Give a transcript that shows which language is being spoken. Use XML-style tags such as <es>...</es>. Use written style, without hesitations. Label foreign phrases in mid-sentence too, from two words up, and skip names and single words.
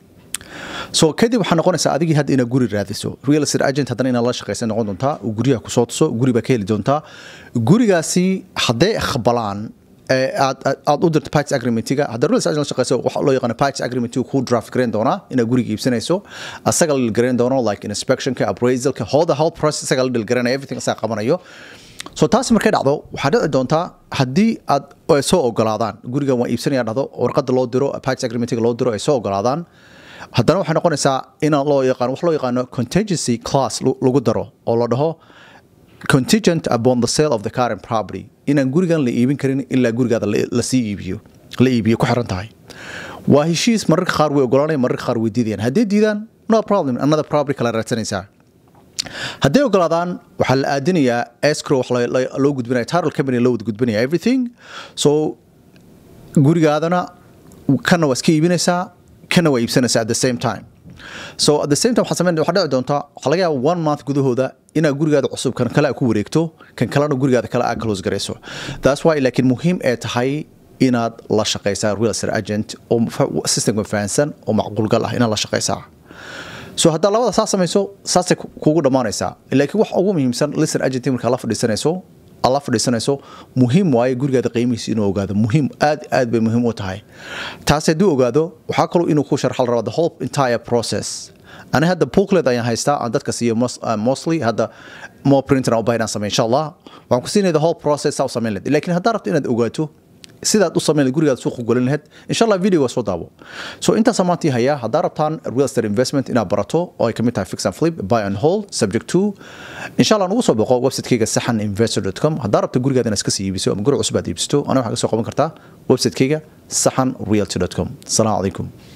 <so>so kadib waxa noqonaysa adigii had ina guri raadiso</so> <en>real estate agent</en> <so>hadana ina la shaqeysan noqon doonta oo guriga ku soo tuso guriga ka heli doonta gurigaasi haday aqbalaan aad u dirto</so> <en>purchase agreement-</en> <so>ga hadda</so> <en>real estate agent</en> <so>la shaqeyso waxa loo yaqaan</so> <en>purchase agreement</en> <so>ku draft gareyn doona ina guriga iibsanayso asaga la gareyn doono</so> <en>like inspection-ka appraisal-ka whole process</en> <so>asaga la gareynaya everything asaga qabanayo so taas markay dhacdo waxa dhici doonta hadii aad soo ogolaadaan guriga waa iibsanaya dhado warqada loo diro</so> <en>purchase agreement-</en> <so>ga loo diro ay soo ogolaadaan haddana waxa noqonaysaa in loo yaqaan</so> <en>contingency clause</en> <so>lagu daro oo la dhaho</so> <en>contingent upon the sale of the current property</en> <so>inaan gurigan la iibin karin ilaa gurigaada la sii iibiyo ku xiran tahay waa heshiis mararka qaar way ogolaanayaan mararka qaar way diidayaan haddii diidaan</so> <en>no problem another property</en> <so>kala raadsanaysaa haddii ogolaadaan waxa la aadinayaa escrow wax loo gudbinaya</so> <en>title company</en> <so>loo gudbinaya</so> <en>everything so</en> <so>gurigaadana kana waa iska iibinaysaa kana waa iibsanaysaa</so> <en>at the same time so at the same time</en> <so>waxa dhici doonta waxa laga yaabaa 1 month gudahooda inaad gurigaada cusub kan kale ku wareegto kan kalena gurigaada kale aad close garayso</so> <en>that's why</en> <so>laakiin muhiim ay tahay inaad la shaqeysaa real</so> <en>estate agent</en> <so>oo system fahansan oo macquul gal ah inaad la shaqeysaa so hadda labada saas samayso saasay kugu dhamaanaysaa laakiin wax ugu muhiimsan</so> <en>listed agent</en> <so>marka la fadhiisanayso muhiim waaye gurigaada qiimihiisa inuu ogaado muhiim aad bay muhiim u tahay taas haddii ogaado waxaa kaloo inuu ku sharxal rabo</so> <en>the whole entire process</en> <so>ana hadda booklet ayaan haystaa aan dadka siiyo mostly hadda more printer aan u baahnaan sameyn</so> <ar>insha Allah</ar> <so>waxaan ku siinay</so> <en>the whole process</en> <so>saa u sameyn lahayd laakiin haddaa rabto inaad ogaato sidaad u sameyn gurigaada suuqa golin lahayd</so> <ar>insha Allah</ar> <so>video soo daabo so inta samaantii haya hadaa rabtaan</so> <en>real estate investment</en> <so>ina barato oo ay kamid tahay</so> <en>fix and flip buy and hold subject to</en> <ar>insha Allah</ar> <so>nagu soo boqo website-kayga sahaninvestor.com hadaa rabto gurigaada inaad iska sii iibiso ama guri cusub aad iibsato ana waxa ka soo qaban kartaa website-kayga sahanrealty.com</so> <ar>assalamu alaykum</ar>